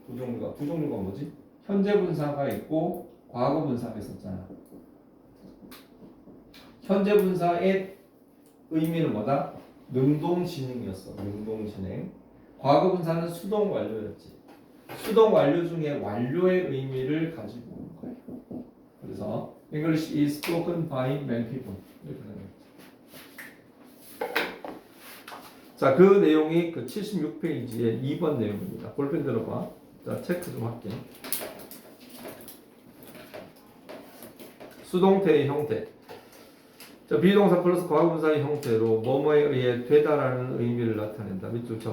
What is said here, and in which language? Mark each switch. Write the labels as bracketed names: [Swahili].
[Korean] 두 종류가 뭐지? 현재 분사가 있고 과거 분사가 있었잖아. 현재 분사의 의미는 뭐다? 능동진행이었어. 능동진행. 과거 분사는 수동 완료였지. 수동 완료 중에 완료의 의미를 가지고 오는 거예요. [English] 그래서 English is spoken by many people. [Korean] 이렇게 되는 거죠. 자, 그 내용이 그 76페이지의 2번 내용입니다. 볼펜 들어봐. 자, 체크 좀 할게. 수동태의 형태. 자, 비동사 플러스 과거분사의 형태로 뭐뭐에 의해 되다라는 의미를 나타낸다. 밑줄 쳐.